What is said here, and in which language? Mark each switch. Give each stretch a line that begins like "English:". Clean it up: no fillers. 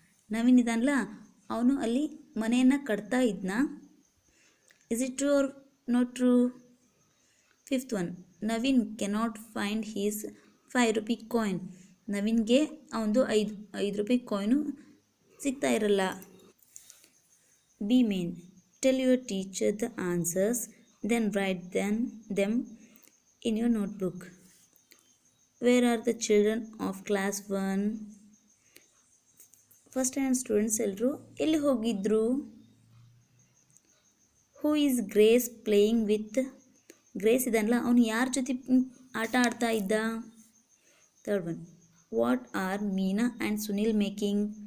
Kannada: ನವೀನ್ ಇದಾನಲ್ಲ ಅವನು ಅಲ್ಲಿ ಮನೆಯನ್ನು ಕಟ್ತಾ ಇದ್ನಾ.
English: Is it true or not true? Fifth one, Naveen cannot find his 5 rupee coin.
Kannada: ನವೀನ್ಗೆ ಅವನದು 5 ರೂಪಾಯಿ ಕಾಯಿನು ಸಿಗ್ತಾ ಇರಲ್ಲ. Be main.
English: Tell your teacher the answers, then write them in your notebook. Where are the children of class 1?
Kannada: First standard students ಎಲ್ಲರೂ ಎಲ್ಲಿ ಹೋಗಿದ್ರು?
English: Who is Grace playing with.
Kannada: Grace ಇದನ್ನಲ್ಲ ಅವನು ಯಾರ ಜೊತೆ ಆಟ ಆಡ್ತಾ ಇದ್ದ?
English: Third one, what are Meena and Sunil making.